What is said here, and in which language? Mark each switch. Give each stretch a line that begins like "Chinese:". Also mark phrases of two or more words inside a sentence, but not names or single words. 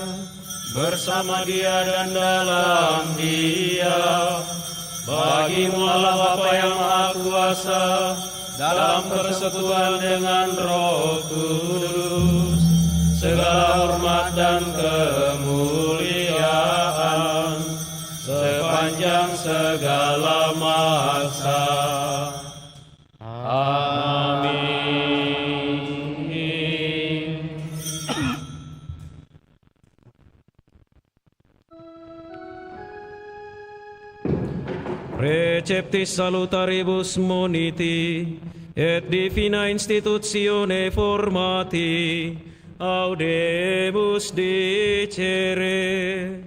Indonesian: bersama Dia dan dalam Dia, bagi-Mu Allah Bapa yang Maha Kuasa, dalam persekutuan dengan Roh Kudus, segala hormat dan kemuliaan sepanjang segala masa. Amin.
Latin: Receptis salutaribus moniti, et divina institutione formati, audemus dicere.